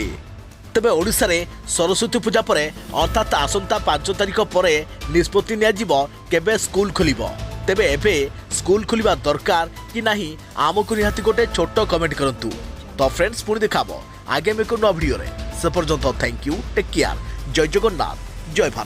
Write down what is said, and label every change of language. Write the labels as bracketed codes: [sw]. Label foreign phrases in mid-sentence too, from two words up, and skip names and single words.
[or] ତେବେ ଓଡ଼ିଶାରେ ସରସ୍ୱତୀ ପୂଜା ପରେ ଅର୍ଥାତ ଆସନ୍ତା 5 ତାରିଖ ପରେ ନିଷ୍ପତ୍ତି ନିଆଯିବ କେବେ ସ୍କୁଲ ଖୋଲିବ। ତେବେ ଏବେ ସ୍କୁଲ ଖୋଲିବା ଦରକାର କି ନାହିଁ ଆମକୁ ନିହାତି ଗୋଟେ ଛୋଟ କମେଣ୍ଟ କରନ୍ତୁ। ତ ଫ୍ରେଣ୍ଡସ ପୁଣି ଦେଖା ହେବ ଆଗାମୀ ନୂଆ ଭିଡିଓରେ। ସେ ପର୍ଯ୍ୟନ୍ତ [en] thank you, take care, [or] ଜୟ ଜଗନ୍ନାଥ, ଜୟ ଭାରତ।